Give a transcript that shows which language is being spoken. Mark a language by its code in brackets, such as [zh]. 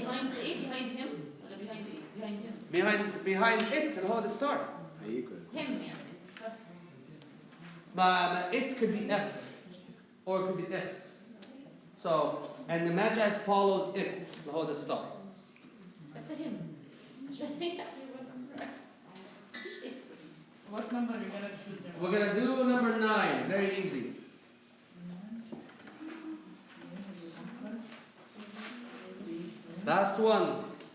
[en] Behind ايه behind him ولا behind ايه behind him Behind it [ar] اللي هو [en] the star. him [ar] يعني [en] But it could be F or it could be S. So, and the Magi followed it, the whole the star. [ar] بس [en] him [ar] عشان هي مفيش [en] it. what number are you gonna choose? We're gonna do number 9, very easy. Last one.